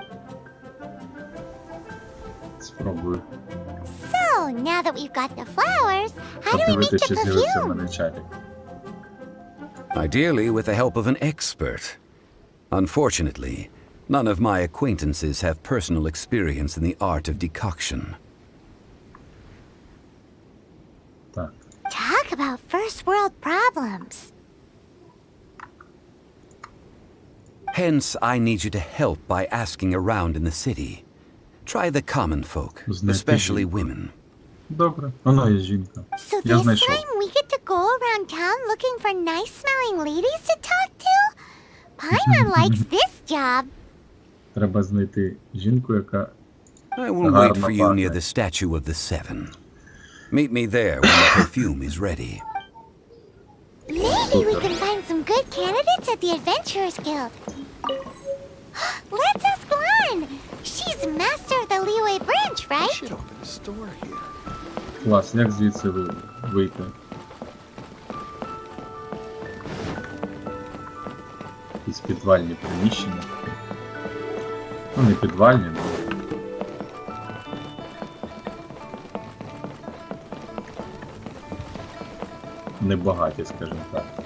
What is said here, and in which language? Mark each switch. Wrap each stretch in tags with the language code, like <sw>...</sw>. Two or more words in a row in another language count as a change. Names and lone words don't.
<uk>Спробую.</uk> <en>So, now that we've got the flower, flowers, how do we make</en> <uk>Подивитися,</uk> <en>the</en> <uk>чи з'явився в</uk> <en>perfume?</en> <uk>мене чатик.</uk> <en>Ideally, with the help of an expert. Unfortunately, none of my acquaintances have personal experience in the art of decoction.</en> <uk>Так.</uk> <en>Talk about first world problems. Hence, I need you to help by asking around in the city. Try the common folk,</en> <uk>Знайти</uk> <en>especially</en> <uk>жінку.</uk> <en>women.</en> <uk>Добре, воно є жінка.</uk> <en>So</en> <uk>Я</uk> <en>this</en> <uk>знайшов.</uk> <en>time we get to go around town looking for nice-smelling ladies to talk to? Paimon likes this job.</en> <uk>Треба знайти жінку, яка...</uk> <en>I will wait for you near the statue of the Seven. Meet me there when the perfume is ready. Maybe we can find some good candidates at the Adventurers Guild. Let's ask Lan. She's master of the Leeway branch, right?</en> <uk>Клас, як звідси вийти? Якісь підвальні приміщення. Ну, не підвальні, але... Небагаті, скажімо так.</uk>